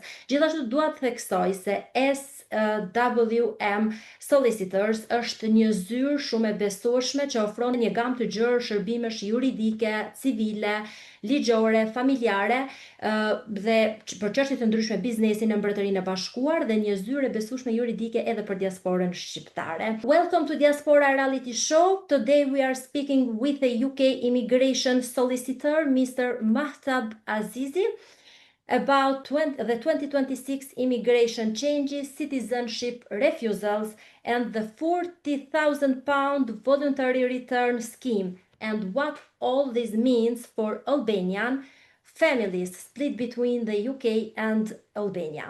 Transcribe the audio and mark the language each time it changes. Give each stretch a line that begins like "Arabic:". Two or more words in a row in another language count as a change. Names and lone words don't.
Albanian: Gjithashtu dua të theksoj se SWM Solicitors është një zyrë shumë e besueshme që ofron një gamë të gjerë shërbimesh juridike, civile, ligjore, familjare dhe për çështje të ndryshme biznesi në Mbretërinë e Bashkuar dhe një zyrë e besueshme juridike edhe për diasporën shqiptare.
English: Welcome to Diaspora Reality Show. Today we are speaking with a UK immigration solicitor, Mr. Mahtab Azizi, about the 2026 immigration changes, citizenship refusals, and the £40,000 voluntary return scheme, and what all this means for Albanian families split between the UK and Albania.